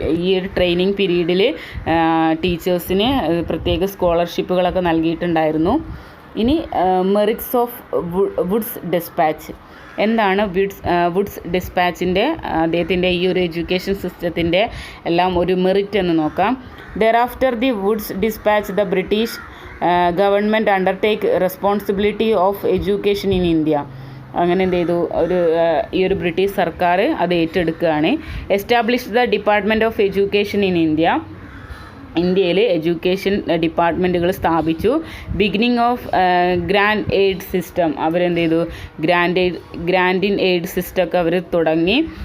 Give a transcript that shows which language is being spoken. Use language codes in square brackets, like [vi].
[ml] ഈ ഒരു ട്രെയിനിങ് പീരീഡിൽ ടീച്ചേഴ്സിന് പ്രത്യേക സ്കോളർഷിപ്പുകളൊക്കെ നൽകിയിട്ടുണ്ടായിരുന്നു. ഇനി മെറിറ്റ്സ് ഓഫ് വുഡ്സ് ഡിസ്പാച്ച്. എന്താണ് വുഡ്സ് ഡിസ്പാച്ചിൻ്റെ അദ്ദേഹത്തിൻ്റെ ഈ ഒരു എഡ്യൂക്കേഷൻ സിസ്റ്റത്തിൻ്റെ എല്ലാം ഒരു മെറിറ്റ് എന്ന് നോക്കാം. [en] Thereafter the Woods Dispatch, the British government undertake responsibility of education in India. [ml] അങ്ങനെ എന്ത് ചെയ്തു, ഈ ഒരു ബ്രിട്ടീഷ് സർക്കാർ അത് ഏറ്റെടുക്കുകയാണ്. [en] Establish the department of education in India. [ml] ഇന്ത്യയിൽ എഡ്യൂക്കേഷൻ ഡിപ്പാർട്ട്മെൻറ്റുകൾ സ്ഥാപിച്ചു. [en] Beginning of grant aid system. [ml] അവരെന്ത് ചെയ്തു, ഗ്രാൻഡ് ഇൻ എയ്ഡ് സിസ്റ്റം ഒക്കെ അവർ തുടങ്ങി.